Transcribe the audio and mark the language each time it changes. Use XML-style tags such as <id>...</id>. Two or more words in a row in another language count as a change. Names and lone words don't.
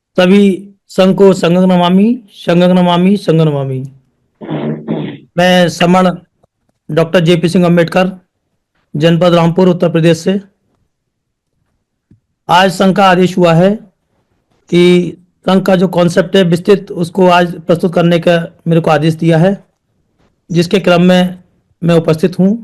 <hi>सभी संघ को</hi> <pi>संघं नमामि, संघं नमामि, संघं नमामि।</pi> <hi>मैं समण डॉक्टर जेपी सिंह अम्बेडकर, जनपद रामपुर, उत्तर प्रदेश से। आज संघ का आदेश हुआ है कि संघ का जो</hi> <en>concept है</en> <hi>विस्तृत, उसको आज प्रस्तुत करने का मेरे को आदेश दिया है, जिसके क्रम में मैं उपस्थित हूँ।</hi>